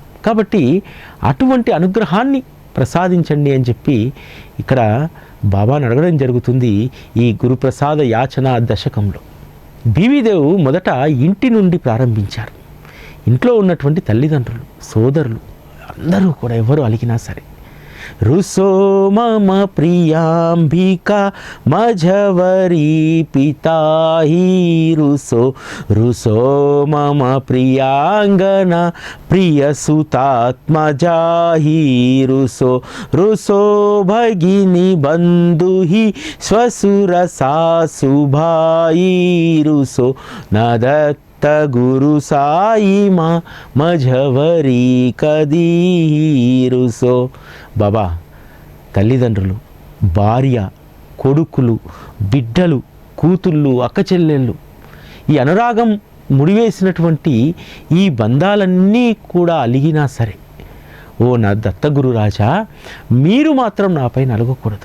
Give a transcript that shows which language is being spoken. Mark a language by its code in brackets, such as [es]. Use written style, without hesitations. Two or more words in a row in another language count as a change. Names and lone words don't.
[te] కాబట్టి అటువంటి అనుగ్రహాన్ని ప్రసాదించండి అని చెప్పి ఇక్కడ బాబాను అడగడం జరుగుతుంది ఈ గురుప్రసాద యాచన దశకంలో. బీవీదేవ్ మొదట ఇంటి నుండి ప్రారంభించారు. ఇంట్లో ఉన్నటువంటి తల్లిదండ్రులు, సోదరులు అందరూ కూడా ఎవరు అలిగినా సరే [mr] रुसो मम प्रियाम्बिका मझवरी पिताहि रुसो रुसो मम प्रियांगना प्रियसुतात्मजाहि रुसो रुसो भगिनी बंधुहि स्वसुर सासुभाई रुसो नदत्त गुरु साई माँ मझवरी కదీరుసో. [te] బాబా, తల్లిదండ్రులు, భార్య, కొడుకులు, బిడ్డలు, కూతుళ్ళు, అక్కచెల్లెళ్ళు, ఈ అనురాగం ముడివేసినటువంటి ఈ బంధాలన్నీ కూడా అలిగినా సరే, ఓ నా దత్తగురు రాజా, మీరు మాత్రం నాపై నలగకూడదు.